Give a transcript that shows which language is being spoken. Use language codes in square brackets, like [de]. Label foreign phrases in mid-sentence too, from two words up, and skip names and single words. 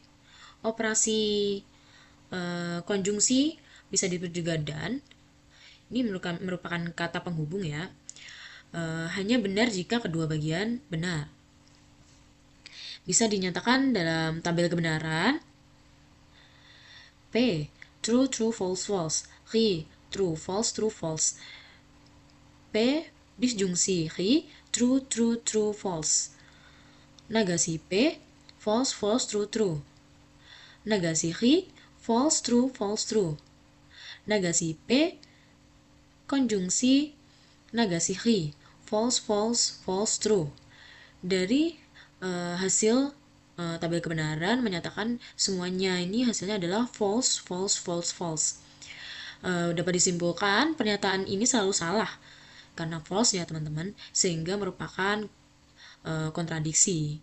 [id] Operasi konjungsi bisa disebut juga dan. Ini merupakan kata penghubung ya. Hanya benar jika kedua bagian benar. Bisa dinyatakan dalam tabel kebenaran. [en] P true true false false, Q true false true false. P disjungsi Q true true true false. Nagasi P false false true true. Nagasi Q false true false true. [id] Nagasi P konjungsi nagasi Q [en] false false false true. [id] Dari hasil tabel kebenaran menyatakan semuanya ini hasilnya adalah [en] false false false false. [id] Dapat disimpulkan pernyataan ini selalu salah karena false ya teman-teman, sehingga merupakan kontradiksi.